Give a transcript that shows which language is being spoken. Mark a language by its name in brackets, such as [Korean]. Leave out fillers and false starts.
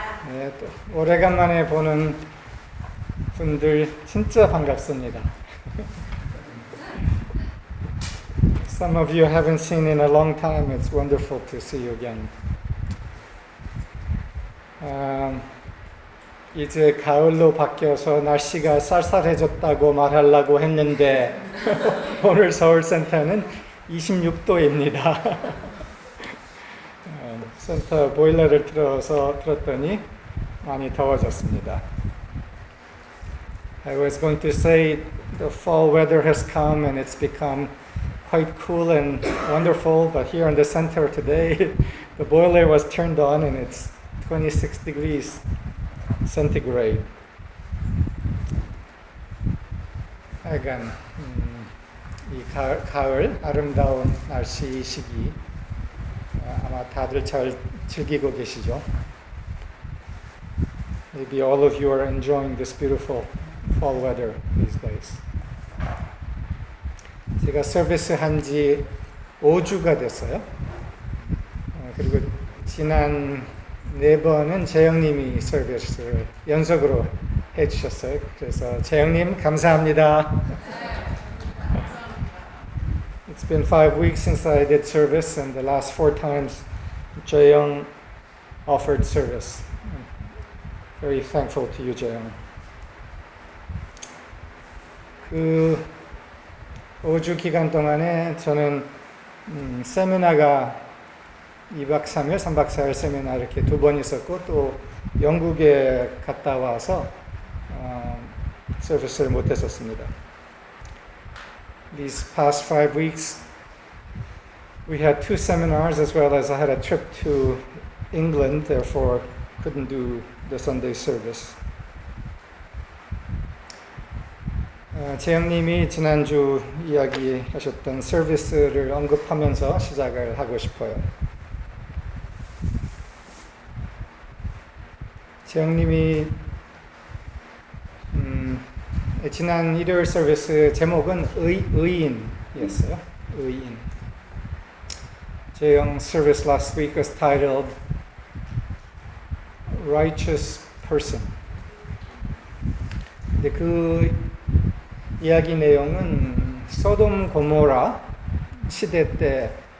[Korean] 네, 또 오래간만에 보는 분들 진짜 반갑습니다. [English] Some of you haven't seen in a long time. It's wonderful to see you again. [Korean] 이제 가을로 바뀌어서 날씨가 쌀쌀해졌다고 말하려고 했는데 오늘 서울센터는 26도입니다. 센터 보일러를 틀었더니 많이 더워졌습니다. [English] I was going to say the fall weather has come and it's become quite cool and wonderful, but here in the center today, the boiler was turned on and it's 26 degrees centigrade. [Korean] 하여간 이 가을 아름다운 날씨 시기 아마 다들 잘 즐기고 계시죠? [English] Maybe all of you are enjoying this beautiful fall weather these days. [Korean] 제가 서비스 한지 5주가 됐어요. 그리고 지난 4번은 재영님이 서비스를 연속으로 해주셨어요. 그래서 재영님 감사합니다. [English] It's been 5 weeks since I did service, and the last 4 times Jaeyoung offered service. I'm very thankful to you, Jaeyoung. [Korean] 그 5주 기간 동안에 저는 세미나가 2박 3일, 3박 4일 세미나 이렇게 2번 있었고 또 영국에 갔다 와서 서비스를 못 했었습니다. [English] These past 5 weeks, we had 2 seminars as well as I had a trip to England, therefore couldn't do the Sunday service. [Korean] 재영님이 지난주 이야기하셨던 서비스를 언급하면서 시작을 하고 싶어요. 재영님이 지난 일요일 서비스 제목은 의인이었어요. 의인. [English] 재영 service last week was titled Righteous Person. [Korean] 근데 그 이야기 내용은 소돔 고모라 시대 때